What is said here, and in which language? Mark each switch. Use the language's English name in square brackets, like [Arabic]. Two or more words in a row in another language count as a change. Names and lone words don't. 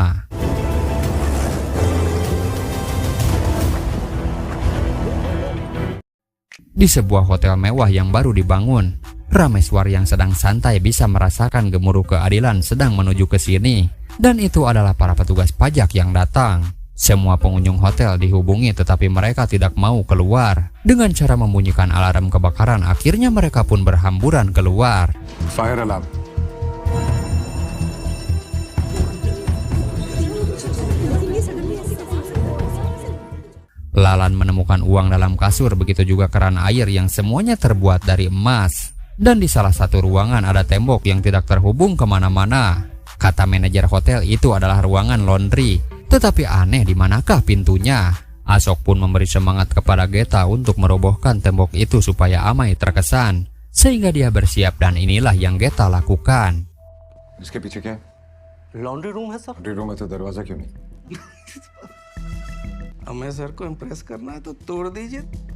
[Indonesian] Di sebuah hotel mewah yang baru dibangun, Rameswar yang sedang santai bisa merasakan gemuruh keadilan sedang menuju ke sini, dan itu adalah para petugas pajak yang datang. Semua pengunjung hotel dihubungi tetapi mereka tidak mau keluar. Dengan cara membunyikan alarm kebakaran, akhirnya mereka pun berhamburan keluar. [English] fire alarm. [Indonesian] Lalan menemukan uang dalam kasur, begitu juga keran air yang semuanya terbuat dari emas. Dan di salah satu ruangan ada tembok yang tidak terhubung kemana-mana. Kata manajer hotel itu adalah ruangan laundry. Tetapi aneh, di manakah pintunya? Asok pun memberi semangat kepada Geta untuk merobohkan tembok itu supaya Amai terkesan. Sehingga dia bersiap, dan inilah yang Geta lakukan. [Hindi] इसके पीछे क्या है? [English] laundry room [Hindi] है सर. [English] laundry room [Hindi] है तो दरवाजा क्यों नहीं? हमें सर को इम्प्रेस करना है तो तोड़ दीजिए.